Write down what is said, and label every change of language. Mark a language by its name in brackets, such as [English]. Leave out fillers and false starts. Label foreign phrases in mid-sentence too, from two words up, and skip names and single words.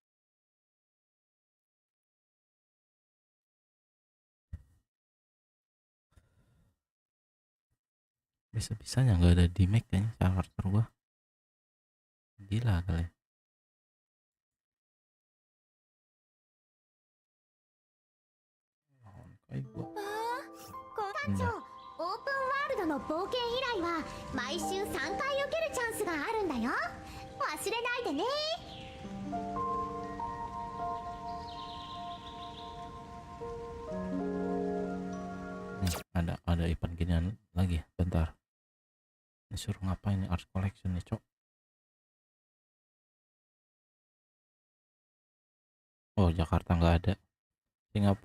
[Indonesian] Bisa-bisanya nggak ada di mic kayaknya karakter gua. Gila kali. Kayak gua. [Japanese] オープンワールドの冒険依頼は毎週3回受けるチャンスがあるんだよ。忘れないでね。 [Indonesian] Nih, ada event ginian lagi. Bentar. Disuruh ngapain nih, [English] art collection [Indonesian] nih, Cok. Oh, Jakarta nggak ada.